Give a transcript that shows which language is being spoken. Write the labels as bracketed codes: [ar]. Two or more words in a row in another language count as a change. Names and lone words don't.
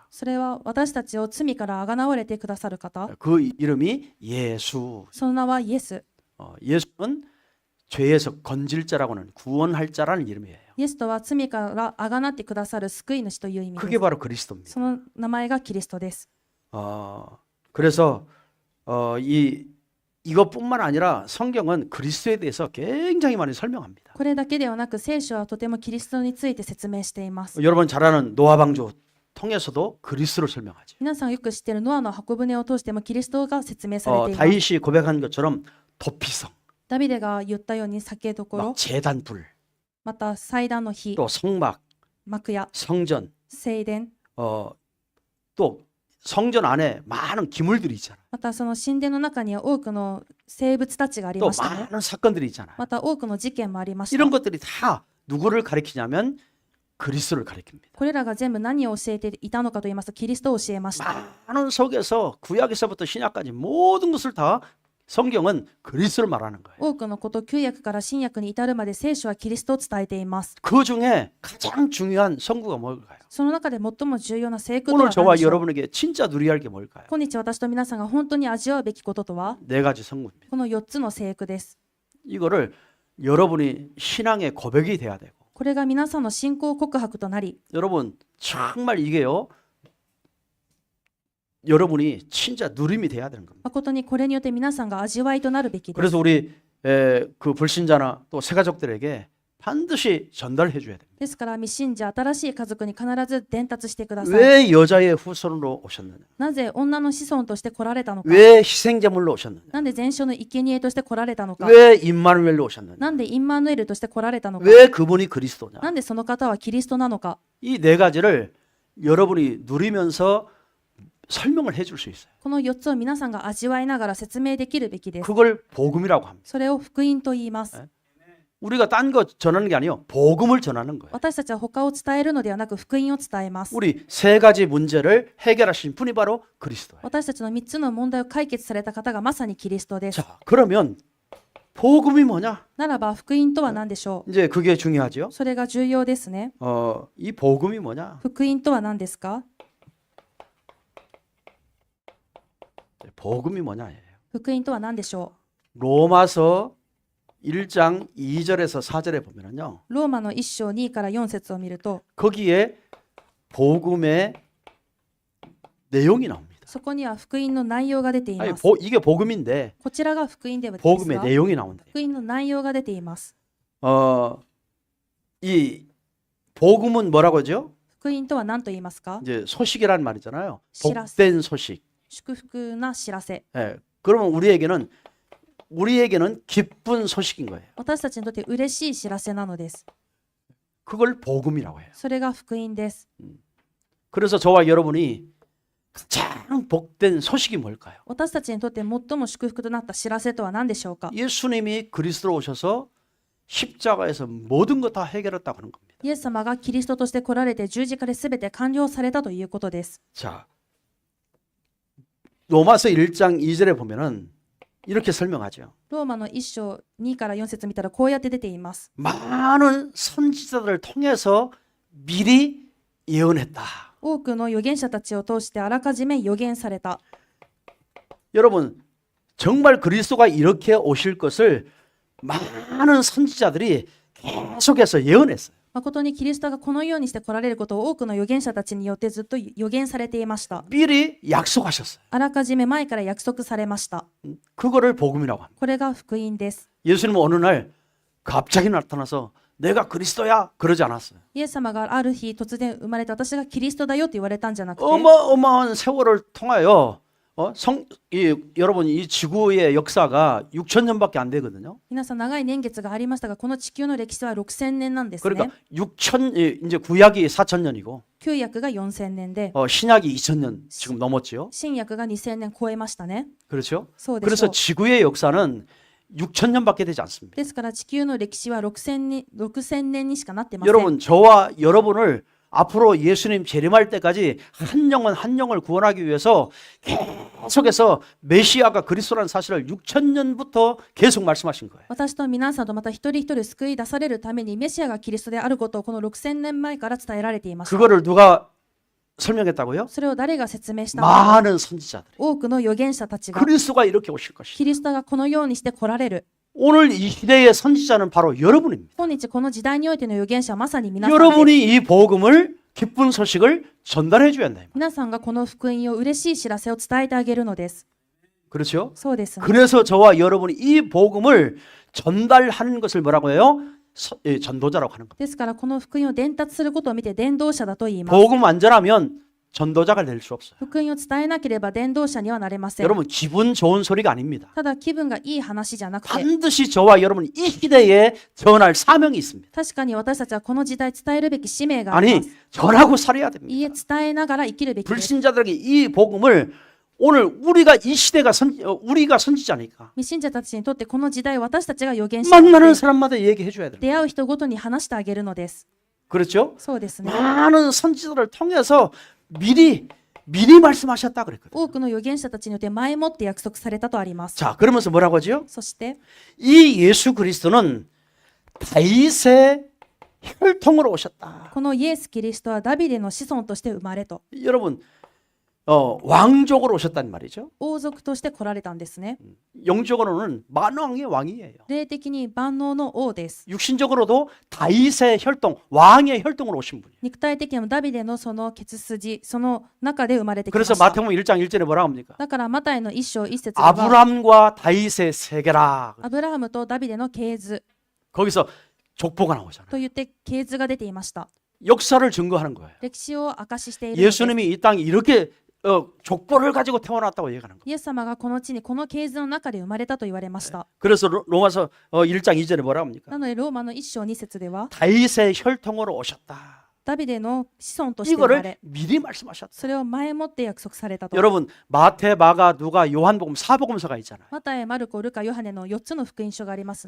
[ja] それは私たちを罪からあがなわれてくださる方。 [ko] 그 이름이 예수. [ja] その名はイエス。 [ko] 예수는 죄에서 건질 자라고는 구원할 자라는 이름이에요. [ja] イエスとは罪からあがなってくださる救い主という意味で [ko] 그게 [ja] す。 [ko] 바로 그리스도입니다. [ja] その名前がキリストです。 [ko] 그래서 이것뿐만 아니라 성경은 그리스도에 대해서 굉장히 많이 설명합니다. [ja] これだけではなく、聖書はとてもキリストについて説明しています。 [ko] 여러분 잘 아는 노아 방주 통해서도 그리스도를 설명하죠. [ja] 皆さんよく知っているノアの箱舟を通してもキリストが説明されています。 [ko] 다윗이 고백한 것처럼 도피성, [ja] ダビデが言ったように酒どころ [ko] 막 、 재단불, [ja] また祭壇の火、 [ko] 또 성막, [ja] 幕屋、 [ko] 성전, [ja] 聖殿、 [ko] 또 성전 안에 많은 기물들이 있잖아요. [ja] またその神殿の中には多くの生物たちがあり [ko] 또 [ja] ましたね。 [ko] 많은 사건들이 있잖아요. [ja] また多くの事件もありました。 [ko] 이런 것들이 다 누구를 가리키냐면 그리스도를 가리킵니다. [ja] これらが全部何を教えていたのかと言いますと、キリストを教えました。 [ko] 많은 속에서 구약에서부터 신약까지 모든 것을 다 성경은 그리스도를 말하는 거예요. [ja] 多くのこと、旧約から新約に至るまで聖書はキリストを伝えています。 [ko] 그 중에 가장 중요한 성구가 뭘까요? [ja] その中で最も重要な聖句とは [ko] 오늘 [ja] 何 [ko] 저와 [ja] でしょう？ [ko] 여러분에게 진짜 누려야 할 게 뭘까요? [ja] 今日私と皆さんが本当に味わうべきこととは、 [ko] 네 가지 성구입니다. [ja] この4つの聖句です。 [ko] 이거를 여러분이 신앙의 고백이 돼야 되고 [ja] これが皆さんの信仰告白となり、 [ko] 여러분 정말 이게요 여러분이 진짜 누림이 돼야 되는 겁니다. [ja] 誠にこれによって皆さんが味わいとなるべきです。 [ko] 그래서 우리 그 불신자나 또 새가족들에게 반드시 전달해 줘야 됩니다. [ja] ですから未信者、新しい家族に必ず伝達してください。 [ko] 왜 여자의 후손으로 오셨느냐? [ja] なぜ女の子孫として来られたのか。 [ko] 왜 희생제물로 오셨느냐? [ja] なんで全焼の生贄として来られたのか。 [ko] 왜 임마누엘로 오셨느냐? [ja] なんでインマヌエルとして来られたのか。 [ko] 왜 그분이 그리스도냐? [ja] なんでその方はキリストなのか。 [ko] 이 네 가지를 여러분이 누리면서 설명을 해줄 수 있어요. [ja] この4つを皆さんが味わいながら説明できるべきです。 [ko] 그걸 복음이라고 합니다. [ja] それを福音と言います。 [ko] 우리가 딴 거 전하는 게 아니요, 복음을 전하는 거예요. [ja] 私たちは他を伝えるのではなく福音を伝えます。 [ko] 우리 세 가지 문제를 해결하신 분이 바로 그리스도예요. [ja] 私たちの3つの問題を解決された方がまさにキリストです。 [ko] 자, 그러면 복음이 뭐냐? [ja] ならば福音とは何でしょう？ [ko] 이제 그게 중요하죠. [ja] それが重要ですね。 [ko] 이 복음이 뭐냐? [ja] 福音とは何ですか？ [ko] 복음이 뭐냐예요. [ja] 福音とは何でしょ [ko] 로마서 1장 2절에서 4절에 보면은요. [ja] う？ローマの1章2から4節を見ると、 [ko] 거기에 복음의 내용이 나옵니다. [ja] そこには福音の内容が出てい [ko] 아니, [ja] ます。 [ko] 이게 복음인데 [ja] こちらが福音ではです [ko] 복음의 [ja] が、 [ko] 내용이 나온다. [ja] 福音の内容が出ています。 [ko] 이 복음은 뭐라고 하죠? [ja] 福音とは何と言いますか？ [ko] 이제 소식이란 말이잖아요. 시라스. 복된 소식. [ja] 祝福な知らせ。 [ko] 예. 그러면 우리에게는 기쁜 소식인 거예요. [ja] 私たちにとって嬉しい知らせなのです。 [ko] 그걸 복음이라고 해요. [ja] それが福音です。 [ko] 그래서 저와 여러분이 가장 복된 소식이 뭘까요? [ja] 私たちにとって最も祝福となった知らせとは何でしょうか。 [ko] 예수님이 그리스도로 오셔서 십자가에서 모든 것 다 해결했다고 하는 겁니다. [ja] イエス様がキリストとして来られて十字架で全て完了されたということです。 [ko] 자, 로마서 1장 2절에 보면은 이렇게 설명하죠. [ja] ローマの1章2から4節見たらこうやって出ています。 [ko] 많은 선지자들을 통해서 미리 예언했다. [ja] 多くの預言者たちを通してあらかじめ預言された。 [ko] 여러분, 정말 그리스도가 이렇게 오실 것을 많은 선지자들이 계속해서 예언했어요. [ja] 誠にキリストがこのようにして来られることを多くの預言者たちによってずっと預言されていました。 [ko] 미리 약속하셨어요. [ja] あらかじめ前から約束されました。 [ko] 그거를 복음이라고 합니다. [ja] これが福音です。 [ko] 예수님은 어느 날 갑자기 나타나서 내가 그리스도야 그러지 않았어요. [ja] イエス様がある日突然生まれて私がキリストだよと言われたんじゃなくて [ko] 어마어마한 세월을 통하여 여러분 이 지구의 역사가 6천 년밖에 안 되거든요. [ja] 皆さん長い年月がありましたがこの地球の歴史は6000年なんですね。 [ko] 그러니까 6천 이제 구약이 4천 년이고 [ja] 旧約が4000年で [ko] 신약이 2천 년 지금 넘었지요. [ja] 新約が2000年超えましたね。 [ko] 그렇죠? [ja] そうでしょ [ko] 그래서 [ja] う。 [ko] 지구의 역사는 6천 년밖에 되지 않습니다. [ja] ですから地球の歴史は6000年にしかなってません。 [ko] 여러분 저와 여러분을 앞으로 예수님 재림할 때까지 한 영혼 한 영을 구원하기 위해서 계속해서 메시아가 그리스도라는 사실을 6천 년부터 계속 말씀하신 거예요. [ja] 私と皆さんとまた一人一人救い出されるためにメシアがキリストであることをこの6000年前から伝えられていました。 [ko] 그거를 누가 설명했다고요? [ja] それを誰が説明したのか。 [ko] 많은 선지자들이 [ja] 多くの預言者たちが [ko] 그리스도가 이렇게 오실 것이다. [ja] キリストがこのようにして来られる。 [ko] 오늘 이 시대의 선지자는 바로 여러분입니다. [ja] 今日この時代においての預言者はまさに皆さんです。 [ko] 여러분이 이 복음을 기쁜 소식을 전달해 줘야 한다. [ja] 皆さんがこの福音を嬉しい知らせを伝えてあげるのです。 [ko] 그렇죠? [ja] そうですね。 [ko] 그래서 저와 여러분이 이 복음을 전달하는 것을 뭐라고 해요? 전도자라고 하는 겁니다. [ja] ですからこの福音を伝達することを見て伝道者だと言います。 [ko] 복음 안전하면 전도자가 될 수 없어요. [ja] 福音を伝えなければ伝道者にはなれません。 [ko] 여러분 기분 좋은 소리가 아닙니다. [ja] ただ気分がいい話じゃなくて [ko] 반드시 저와 여러분이 이 시대에 전할 사명이 있습니다. [ja] 確かに私たちはこの時代伝えるべき使命がありま [ko] 아니 [ja] す。 [ko] 전하고 살아야 [ja] いい [ko] 됩니다. [ja] え伝えながら生きるべきです。 [ko] 불신자들에게 이 복음을 오늘 우리가 이 시대가 우리가 선지자니까 [ja] 未信者たちにとってこの時代私たちが預言者なの [ko] 만나는 [ja] で [ko] 사람마다 얘기해 줘야 됩니다. [ja] 出会う人ごとに話してあげるのです。 [ko] 그렇죠? [ja] そうですね。 [ko] 많은 선지자들을 통해서 미리 말씀하셨다 그랬거든요. [ja] 多くの預言者たちによって前もって約束されたとあります。 [ko] 자, 그러면서 뭐라고 하죠? [ja] そして [ko] 이 예수 그리스도는 다윗의 혈통으로 오셨다. [ja] このイエス・キリストはダビデの子孫として生まれと [ko] 여러분, 왕족으로 오셨단 말이죠. [ja] 王族として来られたんですね。 [ko] 영적으로는 만왕의 왕이에요. [ja] 霊的に万能の王です。 [ko] 육신적으로도 다윗의 혈통, 왕의 혈통으로 오신 분이에요. [ja] 肉体的にもダビデのその血筋、その中で生まれてきま [ko] 그래서 [ja] した。 [ko] 마태복음 1장 1절에 뭐라고 합니까? [ja] だからマタイの一章一節では [ko] 아브람과 다윗의 세계라. [ja] アブラハムとダビデの系図 [ko] 거기서 족보가 나오잖아요. [ja] と言って系図が出ていました。 [ko] 역사를 증거하는 거예요. [ja] 歴史を証ししているのです [ko] 예수님이 이 땅에 이렇게 족보를 가지고 태어났다고 얘기하는 거예요. [ja] イエス様がこの地にこの系図の中で生まれたと言われました。 [ko] 그래서 로마서 1장 2절에 뭐라고 합니까? [ja] なのでローマの一章二節では [ko] 다윗의 혈통으로 오셨다. [ja] ダビデの子孫として生ま [ko] 이거를 [ja] れ、 [ko] 미리 말씀하셨다. [ja] それを前もって約束されたと。 [ko] 여러분 마태, 마가, 누가, 요한복음 4복음서가 있잖아요. [ja] マタイ、マルコ、ルカ、ヨハネの4つの福音書がありますね。